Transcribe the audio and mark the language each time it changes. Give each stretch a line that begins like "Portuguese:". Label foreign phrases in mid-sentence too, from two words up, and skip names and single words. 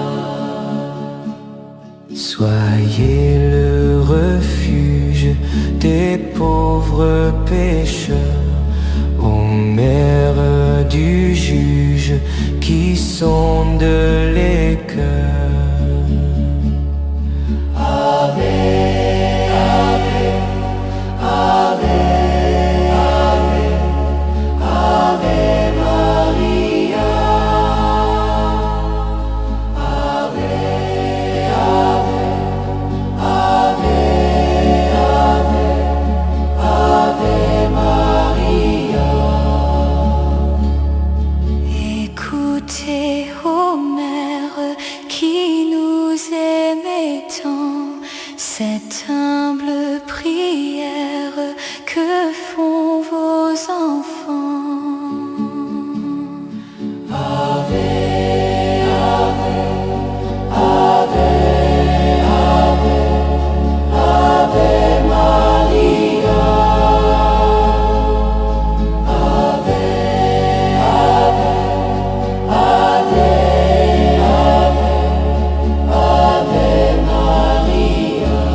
French: Soyez le refuge des pauvres pécheurs, ô mère du juge qui sonde les cœurs.
Latin: Ave, Ave, Ave, Ave, Ave Maria. Ave, Ave, Ave, Ave, Ave Maria.
French: Écoutez, ô mère qui nous aimez tant, cette humble prière que font vos enfants.
Latin: Ave, Ave, Ave, Ave, Ave Maria. Ave, Ave, Ave, Ave, Ave Maria.